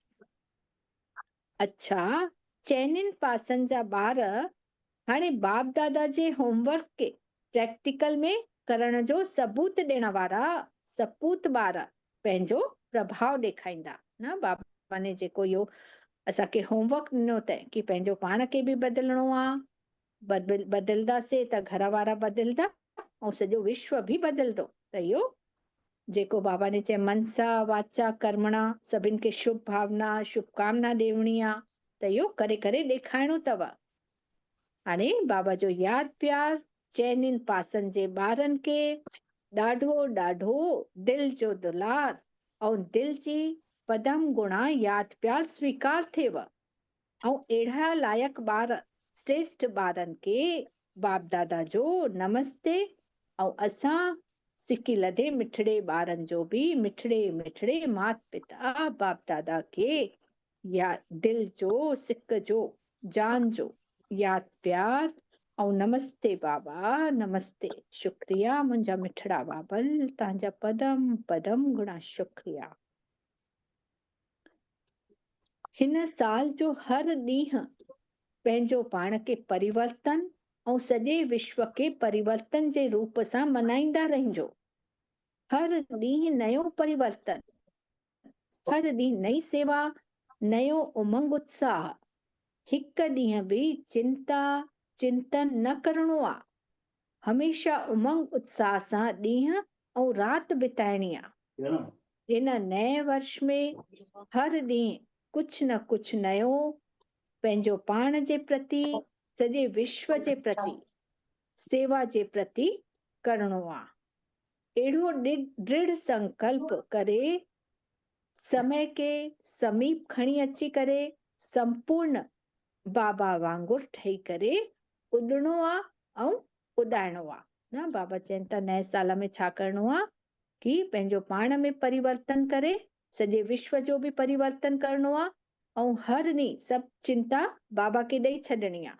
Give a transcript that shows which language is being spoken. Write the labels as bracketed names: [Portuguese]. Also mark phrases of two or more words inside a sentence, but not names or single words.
[Sindhi] अच्छा, चइनिनि पासनि जा ॿार हाणे बाप दादा जे होमवर्क खे प्रैक्टिकल में करण जो सबूत ॾियण वारा सपूत ॿार पंहिंजो प्रभाव ॾेखारींदा न। बाबा ने जेको इहो असांखे होमवर्क ॾिनो अथई कि पंहिंजो पाण खे बि बदिलणो आहे, बदिलंदासीं त घर वारा बदिलंदा ऐं सॼो विश्व बि बदिलंदो। त इहो जेको बाबा ने चयो मनसा वाचा कर्मणा, सभिनि खे शुभ भावना शुभकामना ॾियणी आहे, त इहो करे करे ॾेखारिणो अथव। हाणे बाबा जो यादि प्यार चइनिनि पासनि जे ॿारनि खे ॾाढो ॾाढो दिलि जो दुलार ऐं दिलि जी पदम गुणा यादि प्यार स्वीकार थिएव ऐं अहिड़ा लाइक़ ॿार श्रेष्ठ ॿारनि खे बाप दादा जो नमस्ते ऐं असां सिकी लधे मिठड़े ॿारनि जो बि मिठड़े मिठड़े माता पिता बाप दादा खे या दिलि जो सिक जो जान जो यादि प्यार ऐं नमस्ते बाबा नमस्ते, शुक्रिया मुंहिंजा मिठड़ा बाबल, तव्हांजा पदम पदम गुणा शुक्रिया। हिन साल जो हर ॾींहुं पंहिंजो पाण खे परिवर्तन ऐं सॼे विश्व खे परिवर्तन जे रूप सां मनाईंदा रहिजो। हर ॾींहुं नयो परिवर्तन, हर ॾींहुं नई सेवा, नयो उमंग उत्साह। हिकु ॾींहुं बि चिंता चिंतन न करणो आहे, हमेशा उमंग उत्साह सां ॾींहुं ऐं राति बिताइणी आहे। हिन नए वर्ष में हर ॾींहुं कुझु न कुझु नयो पंहिंजो पाण जे प्रति, सॼे विश्व जे प्रति, सेवा जे प्रति करणो आहे। अहिड़ो दृढ़ संकल्प करे समय के समीप खणी अची करे संपूर्ण बाबा वांगुरु ठही करे उॾणो आहे ऐं उॾाइणो आहे न। बाबा चवनि था नए साल में छा करणो आहे कि पंहिंजो पाण में परिवर्तन करे सॼे विश्व जो बि परिवर्तन करणो आहे ऐं हर ॾींहुं सभु चिंता बाबा खे ॾेई छॾणी आहे।